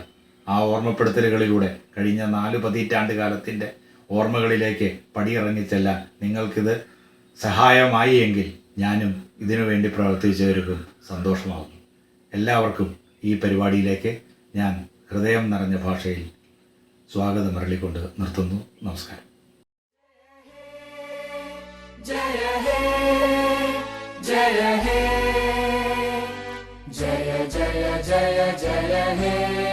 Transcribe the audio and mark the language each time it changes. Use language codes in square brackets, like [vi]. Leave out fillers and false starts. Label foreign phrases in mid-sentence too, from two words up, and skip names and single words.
[ml] ആ ഓർമ്മപ്പെടുത്തലുകളിലൂടെ കഴിഞ്ഞ 4 പതിറ്റാണ്ട് കാലത്തിൻ്റെ ഓർമ്മകളിലേക്ക് പടിയിറങ്ങിച്ചെല്ലാൻ നിങ്ങൾക്കിത് സഹായമായി എങ്കിൽ ഞാനും ഇതിനു വേണ്ടി പ്രവർത്തിച്ചവർക്കും സന്തോഷമാകും. എല്ലാവർക്കും ഈ പരിപാടിയിലേക്ക് ഞാൻ ഹൃദയം നിറഞ്ഞ ഭാഷയിൽ സ്വാഗതം അരളിക്കൊണ്ട് നിർത്തുന്നു. നമസ്കാരം. [bn] जय हे जय हे जय जय जय जय हे